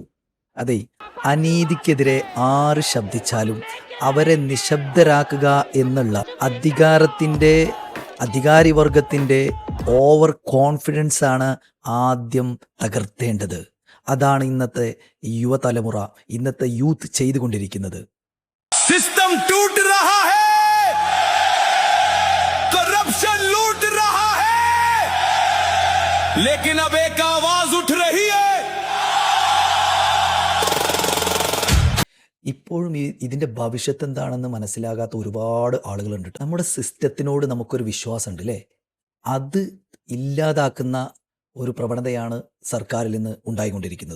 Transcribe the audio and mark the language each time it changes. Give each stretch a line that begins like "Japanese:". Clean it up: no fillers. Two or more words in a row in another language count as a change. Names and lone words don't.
Malayalam: അതെ, അനീതിക്കെതിരെ ആര് ശബ്ദിച്ചാലും അവരെ നിശബ്ദരാക്കുക എന്നുള്ള അധികാരിവർഗത്തിൻ്റെ
English: over confidence
Malayalam: ആണ് ആദ്യം തകർത്തേണ്ടത്. അതാണ് ഇന്നത്തെ യുവതലമുറ, ഇന്നത്തെ യൂത്ത് ചെയ്തുകൊണ്ടിരിക്കുന്നത്.
Hindi: सिस्टम टूट रहा है, करप्शन लूट रहा है, लेकिन अब एक आवाज उठ रही है.
Malayalam: ഇപ്പോഴും ഇതിൻ്റെ ഭവിഷ്യത്ത് എന്താണെന്ന് മനസ്സിലാകാത്ത ഒരുപാട് ആളുകളുണ്ട്. നമ്മുടെ സിസ്റ്റത്തിനോട് നമുക്കൊരു വിശ്വാസമുണ്ട് അല്ലേ? അത് ഇല്ലാതാക്കുന്ന ഒരു പ്രവണതയാണ് സർക്കാരിൽ നിന്ന് ഉണ്ടായിക്കൊണ്ടിരിക്കുന്നത്.